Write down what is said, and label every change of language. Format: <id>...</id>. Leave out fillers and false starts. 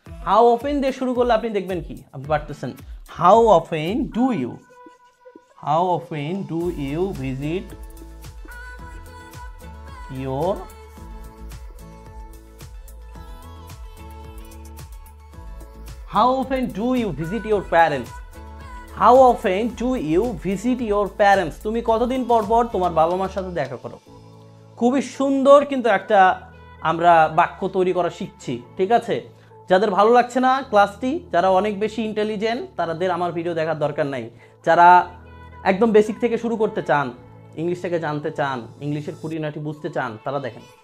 <en>how often</en> <bn>দিয়ে শুরু করলে আপনি দেখবেন কি আপনি পারতেছেন।</bn> <en>How often do you, how often do you visit your How often do you visit your parents? How often do you visit your parents?</en> <bn>তুমি কতদিন পর পর তোমার বাবা মার সাথে দেখা করো। খুবই সুন্দর কিন্তু একটা আমরা বাক্য তৈরি করা শিখছি, ঠিক আছে? যাদের ভালো লাগছে না ক্লাসটি, যারা অনেক বেশি ইন্টেলিজেন্ট তাদের আমার ভিডিও দেখার দরকার নাই। যারা একদম বেসিক থেকে শুরু করতে চান, ইংলিশটাকে জানতে চান, ইংলিশের খুঁটিনাটি বুঝতে চান, তারা দেখেন।</bn>